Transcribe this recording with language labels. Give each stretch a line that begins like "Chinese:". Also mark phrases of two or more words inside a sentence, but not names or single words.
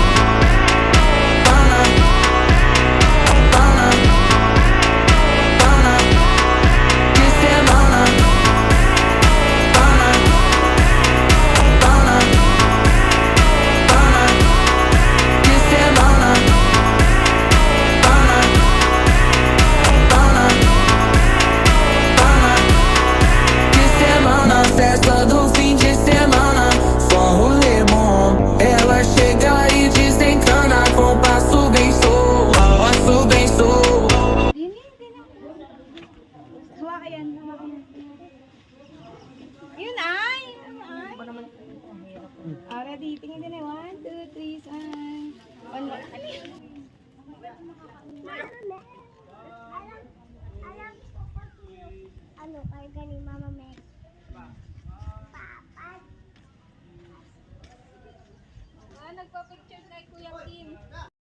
Portuguese: de semana, de semana, de semana. Festa do fim de semana, só um rolê bom. Ela chega e desencana com passo bem solto, passo bem solto.
Filipino: Hawa ka yan, hawa ka yan.
English: Yun ay! Ready?
Filipino: Tingin din eh.
English: 1, 2, 3, sign. One more.
Filipino: Ano yun? Ano kay gani Mama Meg? Nagpa-picture kay Kuya Kim.